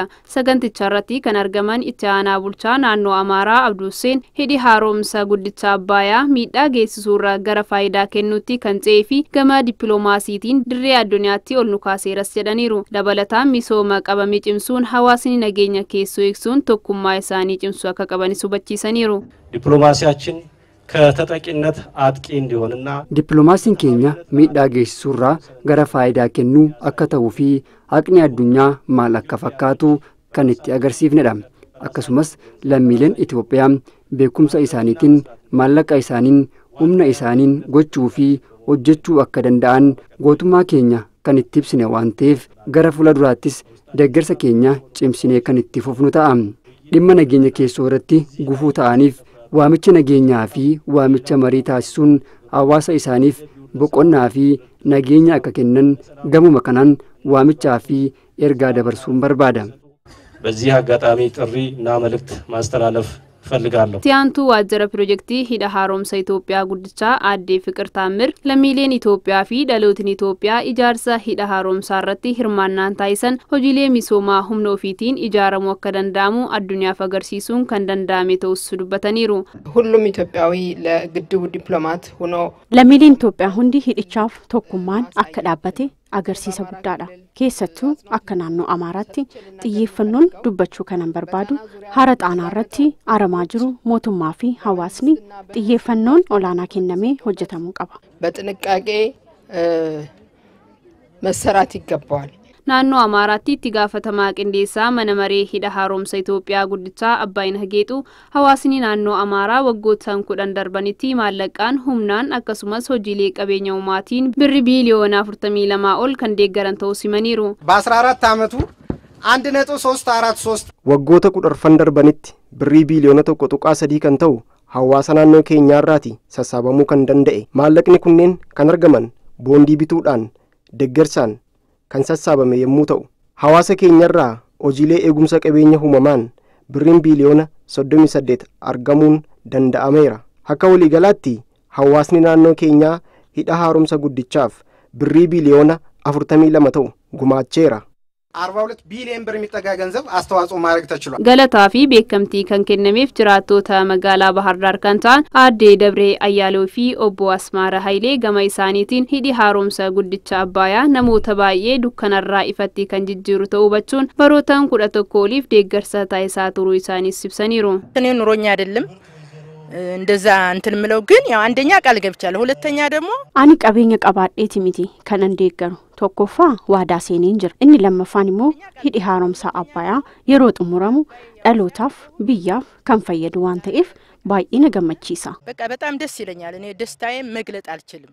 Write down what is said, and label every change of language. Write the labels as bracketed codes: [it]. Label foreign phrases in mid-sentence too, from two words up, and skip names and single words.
[om] Saganticha irratti kan argaman itti aanaa bulchaa naannoo Amaaraa Abduu Huseen hidhi haaromsaa guddicha Abbayyaa miidhaa geessisuurraa gara faayidaa kennuutti kan ce'ee fi gama dippiloomaasiitiin dirree addunyaatti ol nu kaaseeras jedhaniiru. Dabalataan misooma qabamee cimsuun hawaasni nageenya keessoo eegsuun tokkummaa isaanii cimsuu akka qabanis hubachiisaniiru. [am] ዲፕሎማሲያችን ከተጠቂነት አጥቂ እንዲሆንና [om] ዲፕሎማሲን keenya miidhaa geessisuurraa gara faayidaa kennuu akka ta'uu fi haqni addunyaa maal akka fakkaatu kan itti agarsiifnedha. Akkasumas lammiileen Itoophiyaa beekumsa isaaniitiin maallaqa isaaniin humna isaaniin gochuu fi hojjechuu akka danda'an gootummaa keenya kan itti ibsine waan ta'eef gara fuulduraattis deeggarsa keenya cimsinee kan itti fufnu ta'a. Dhimma nageenya keessoo irratti gufuu ta'aniif waamicha nageenyaa fi waamicha marii taasisuun hawaasa isaaniif boqonnaa fi nageenya akka kennan gamuma kanaan waamichaa fi ergaa dabarsuun barbaada. [am] በዚህ አጋጣሚ ጥሪ እና መልእክት ማስተላለፍ ፈልጋለሁ። [om] Tiyaantu waajjira piroojeektii hidha haaromsa Itoophiyaa guddichaa Aadde Fiqir Taamir lammiileen Itoophiyaa fi dhalootiin Itoophiyaa ijaarsa hidha haaromsaa irratti hirmaannaan taasisan hojiilee misoomaa humna ofiitiin ijaaramuu akka danda'amu addunyaaf agarsiisuun kan danda'ame ta'us dubbataniiru. [am] ሁሉም ኢትዮጵያዊ ለግድቡ ዲፕሎማት ሆኖ [om] lammiileen Itoophiyaa hundi hidhichaaf tokkummaan akka dhaabbate agarsiisa guddaadha. Keessattuu akka naannoo Amaaraatti xiyyeeffannoon dubbachuu kanan barbaadu hara xaanaa irratti aramaa jiru mootummaa fi hawaasni xiyyeeffannoon olaanaa kennamee hojjetamuu qaba. [am] በጥንቃቄ መሰራት ይገባዋል። [om] Naannoo Amaaraatti itti gaafatamaa qindeessaa mana maree hidha haaromsa Itoophiyaa guddichaa Abbaayina Hageetu hawaasni naannoo Amaaraa waggoottan 10 darbanitti maallaqaan humnaan akkasumas hojiilee qabeenya uumaatiin birri biiliyoona 42 ol kan deeggaran ta'uu simaniiru. [am] በ14 ዓመቱ 1.343 [om] waggoota 10 darbanitti birrii biiliyoona 1.3 kan ta'u hawaasa naannoo keenyaarraati sassaabamuu kan danda'e. Maallaqni kunneen kan argaman boondii bituudhaan deeggarsaan kan sassaabame yommuu ta'u hawaasa keenyarraa hojiilee eegumsa qabeenya uumamaan birriin biiliyoona 38 argamuun danda'ameera. Akka waliigalaatti hawaasni naannoo keenyaa hidha haaromsa guddichaaf birrii biiliyoona 42 ta'u gumaacheera. [am] 42 ቢሊዮን ብር የሚጠጋ ገንዘብ አስተዋጽኦ ማድረግ ተችሏል። [om] Galataa fi beekamtii kan kennameef jiraattota magaalaa Bahar Dar kan ta'an Aadde Dabree Ayyaaloo fi Obbo Asmaara Hayilee gama isaaniitiin hidhi haaromsa guddicha Abbayyaa namoota baay'ee dukkanarraa ifatti kan jijjiiru ta'uu hubachuun barootaan 11 oliif deeggarsa taasisaa turuu isaaniis ibsaniiru. [am] እኔ ኑሮኛ አይደለም እንደዛ እንትን ምለው ግን ያው አንደኛ ቃል ገብቻለሁ ሁለተኛ ደግሞ [om] Ani qabeenya qabaadheeti miti kanan deeggaru. Tokkoffaa waadaa seeneen jira. Inni lammaffaan immoo hidhi haaromsaa Abbayyaa yeroo xumuramu dhalootaaf biyyaaf kan fayyadu waan ta'eef baay'ee na gammachiisa. [am] በቃ በጣም ደስ ይለኛል። እኔ ደስታዬን መግለጥ አልችልም።